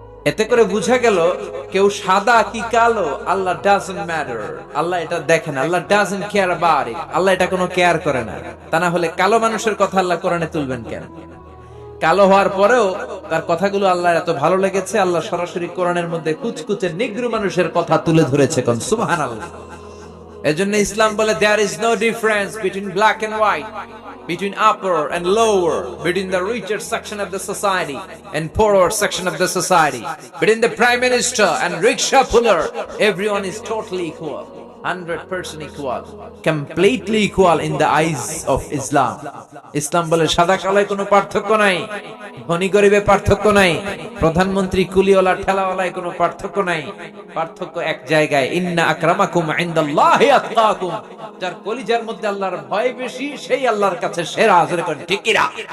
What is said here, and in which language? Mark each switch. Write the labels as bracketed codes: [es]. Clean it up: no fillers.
[bn] এতে করে বোঝা গেল কেউ সাদা কি কালো, আল্লাহ [en] Doesn't matter. [bn] আল্লাহ এটা দেখেন, আল্লাহ [en] Doesn't care about it. [bn] আল্লাহ এটা কোনো কেয়ার করে না। তা না হলে কালো মানুষের কথা আল্লাহ কোরআনে তুলবেন কেন? কালো হওয়ার পরেও তার কথাগুলো আল্লাহর এত ভালো লেগেছে, আল্লাহ সরাসরি কোরআনের মধ্যে কুচকুচে নিগ্রো মানুষের কথা তুলে ধরেছে। কোন সুবহানাল্লাহ। এজন্য ইসলাম বলে [en] there is no difference between black and white, between upper and lower, between the richer section of the society and poorer section of the society, between the prime minister and rickshaw puller. Everyone is totally equal, 100% equal, completely equal in the eyes of Islam. [bn] ইসলাম বলে সাদা কালোয় কোনো পার্থক্য নাই, ধনী গরিবে পার্থক্য নাই, প্রধানমন্ত্রী কুলিওয়ালা ঠেলাওয়ালায় কোনো পার্থক্য নাই। পার্থক্য এক জায়গায়, [ar] ইন্না আকরামাকুম ইনদাল্লাহি আতকাকুম। [bn] যার কলিজার মধ্যে আল্লাহর ভয় বেশি সেই আল্লাহর কাছে সেরা। জোরে করে ঠিক কিনা?